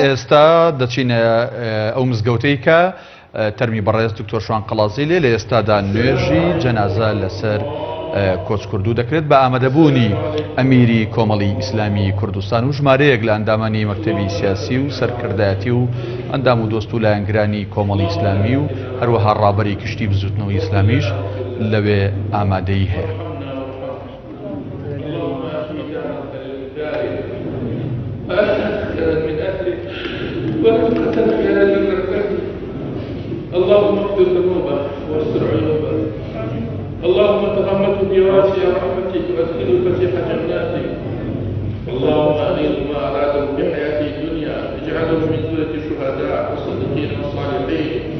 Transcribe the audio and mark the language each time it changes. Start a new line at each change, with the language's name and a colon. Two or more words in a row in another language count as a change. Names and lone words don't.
Central Kurdish: ئێستا دەچینە ئەو مزگەوتەی کە تەرمی بەڕێز دکتۆر شوان قەڵازی لێ لە ئێستادا نوێژی جەنازە لەسەر کۆچکردو دەکرێت بە ئامادەبوونی ئەمیری کۆمەڵی ئیسلامی کوردستان و ژمارەیەک لە ئەندامانی مەکتەبی سیاسی و سەرکردایەتی و ئەندام و دۆست و لایەنگرانی کۆمەڵی ئیسلامی و هەروەها ڕابەری کشتی بزوتنەوەی ئیسلامیش لەوێ ئامادەی هەیە.
Arabic: اللهم اغفر ذنوبه واستر عيوبه اللهم تغمده بواسع رحمتك وادخله فسيح جناتك اللهم اغيظ ما اراده بحياته الدنيا اجعله من ذرة الشهداء والصديقين والصالحين